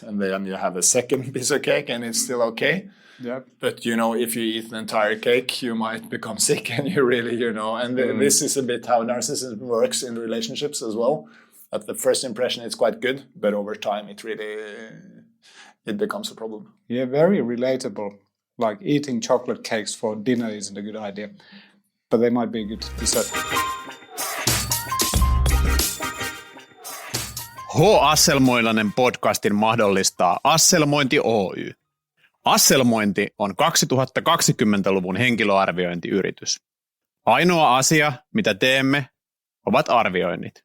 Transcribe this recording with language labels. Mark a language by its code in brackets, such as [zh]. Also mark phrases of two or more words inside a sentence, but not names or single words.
[en] And then you have a second piece of cake and it's still okay. But, you know, if you eat the entire cake, you might become sick and you really, you know, and this is a bit how narcissism works in relationships as well. At the first impression, it's quite good, but over time, it becomes a problem. Yeah, very relatable. Like eating chocolate cakes for dinner isn't a good idea, but they might be a good dessert. [fi] H-Asselmoilainen podcastin mahdollistaa Asselmointi Oy. Asselmointi on 2020-luvun henkilöarviointiyritys. Ainoa asia, mitä teemme, ovat arvioinnit.